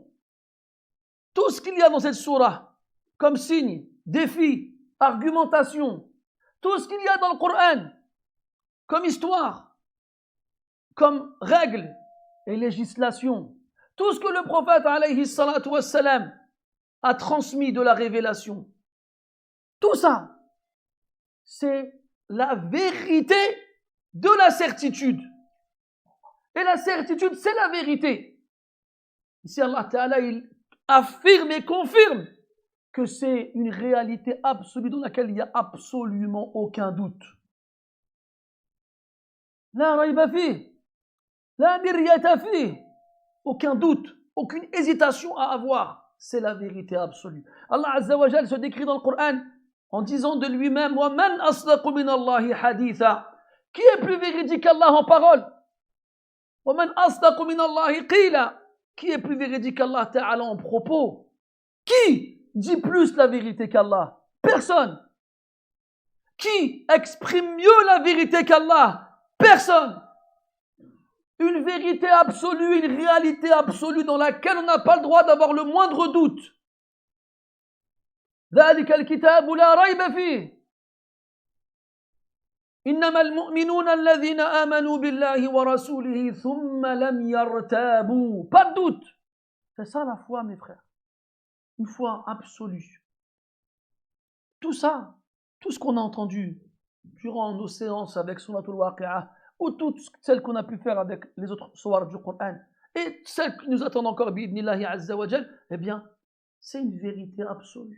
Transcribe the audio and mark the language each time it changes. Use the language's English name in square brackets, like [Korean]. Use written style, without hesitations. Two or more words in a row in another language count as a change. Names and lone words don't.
[French] Tout ce qu'il y a dans cette sourate, comme signe, défi, argumentation, tout ce qu'il y a dans le Coran, comme histoire, comme règles et législation, tout ce que le prophète [Arabic] عليه الصلاة والسلام [French] a transmis de la révélation, tout ça, c'est la vérité de la certitude. Et la certitude, c'est la vérité. Ici, [Arabic] الله تعالى, [French] il affirme et confirme que c'est une réalité absolue dans laquelle il n'y a absolument aucun doute. [Arabic] لا ريب في، لا مرية في, [French] aucun doute, aucune hésitation à avoir. C'est la vérité absolue. Allah [Arabic] عز وجل [French] se décrit dans le Coran en disant de lui-même [Arabic] ومن أصدق من الله حديثا. [French] Qui est plus véridique qu'Allah en parole? [Arabic] ومن أصدق من الله قيلا. [French] Qui est plus véridique qu' [Arabic] الله تعالى [French] en propos? Qui dit plus la vérité qu'Allah? Personne. Qui exprime mieux la vérité qu'Allah? Personne. Une vérité absolue, une réalité absolue dans laquelle on n'a pas le droit d'avoir le moindre doute. [Arabic] ذلك الكتاب لا ريب فيه إنما المؤمنون الذين آمنوا بالله ورسوله ثم لم يرتابوا. [French] Pas de doute. C'est ça la foi, mes frères. Une foi absolue. Tout ça, tout ce qu'on a entendu durant nos séances avec Suratul Waqi'ah, ou toutes celles qu'on a pu faire avec les autres sourates du Coran, et celles qui nous attendent encore, [Arabic] بإذن الله عز وجل, [French] eh bien, c'est une vérité absolue.